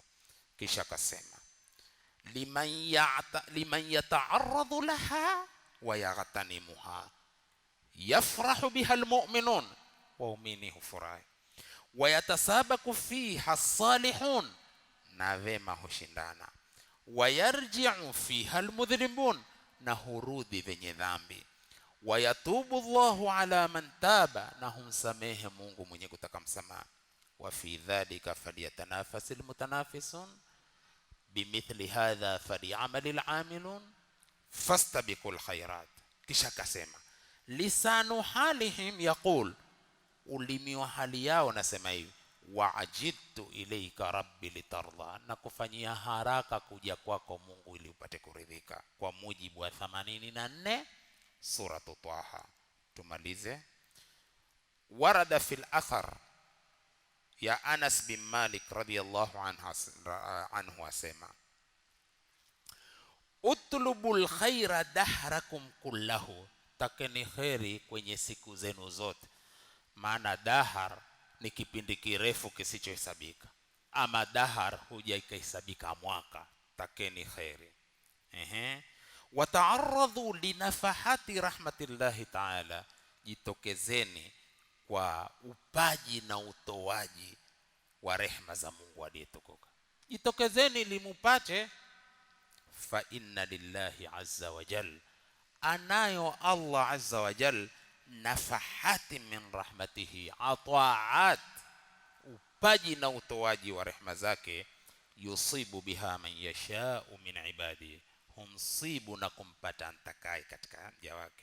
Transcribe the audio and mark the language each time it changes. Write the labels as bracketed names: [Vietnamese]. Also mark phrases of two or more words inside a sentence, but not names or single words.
[Swahili] Kisha akasema [Arabic] لمن يتعرض لها ويغتنمها يفرح بها المؤمنون, [Swahili] waumini hufurahi, [Arabic] ويتسابق فيها الصالحون, [Swahili] na wema hushindana, [Arabic] ويرجع فيها المذنبون, [Swahili] na hurudi venye dhambi, [Arabic] ويتوب الله على من تاب, [Swahili] na humsamehe Mungu mwenye kutaka msamaha. [Arabic] وفي ذلك فليتنافس المتنافسون بمثل هذا فليعمل العاملون فاستبقوا الخيرات. [Swahili] Kisha kasema [Arabic] لسان حالهم يقول, [Swahili] ulimi wa hali yao nasema hivi, [Arabic] وعجلت إليك رب لترضى, [Swahili] na kufanyia haraka kuja kwako Mungu ili upate kuridhika, kwa mujibu wa 84 sura Taha. Tumalize. [Arabic] وورد في الأثر [Swahili] ya Anas bin Malik [Arabic] رضي الله عنه [Swahili] asema, [Arabic] اطلبوا الخير دهركم كله, [Swahili] takeni khairi kwenye siku zenu zote. Maana dahar ni kipindi kirefu kisichohesabika, ama dahar huja ikahesabika mwaka. Takeni khairi. [Arabic] وتعرضوا لنفحات رحمة الله تعالى, [Swahili] jitokezeni kwa upaji na utoaji wa rehema za Mungu aliyetukuka. Jitokezeni limupate. [Arabic] فإن لله عز وجل, [Swahili] anayo [Arabic] الله عز وجل نفحات من رحمته, [Swahili] ataat, upaji na utoaji wa rehema zake, [Arabic] يصيب بها من يشاء من عباده, [Swahili] humsibu na kumpata antakaye katika mja wake.